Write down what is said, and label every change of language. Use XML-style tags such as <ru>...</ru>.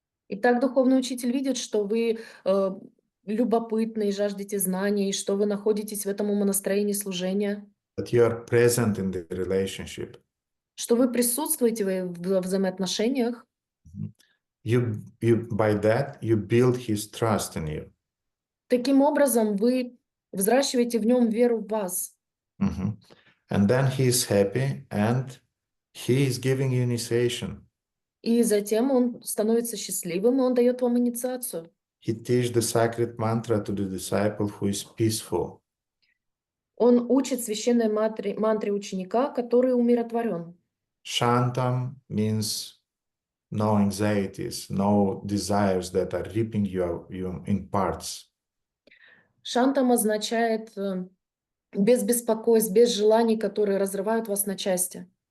<ru>Итак, духовный учитель видит, что вы любопытны и жаждете знаний, что вы находитесь в этом умонастроении служения,</ru> <en>that you are present in the relationship.</en> <ru>что вы присутствуете в взаимоотношениях.</ru> <en>By that you build his trust in you.</en> <ru>Таким образом, вы взращиваете в нем веру в вас.</ru> <en>And then he is happy and he is giving you initiation.</en> <ru>И затем он становится счастливым, и он дает вам инициацию.</ru> <en>He teaches the sacred mantra to the disciple who is peaceful.</en> <ru>Он учит священной мантре ученика, который умиротворен.</ru> <en>Shantam means no anxieties, no desires that are ripping you in parts.</en> <ru>Шантам означает без беспокойств, без желаний, которые разрывают вас на части.</ru>